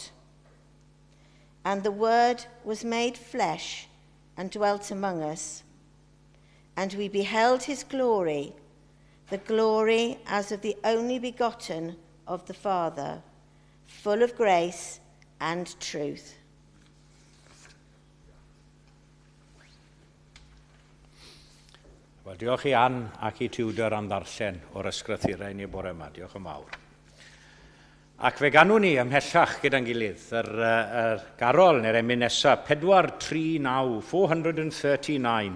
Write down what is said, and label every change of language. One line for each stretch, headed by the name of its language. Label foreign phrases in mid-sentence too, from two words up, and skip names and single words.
English: And the Word was made flesh and dwelt among us, and we beheld his glory, the glory as of the only begotten of the Father, full of grace and truth.
Welsh: Wel, diolch i Ann ac i Tiwdor am ddarllen o'r ysgrythurau ni bore yma. Diolch yn mawr. Ac fe ganwn ni ymhellach gyda'n gilydd yr garol neu'r emyn nesaf 439, 439.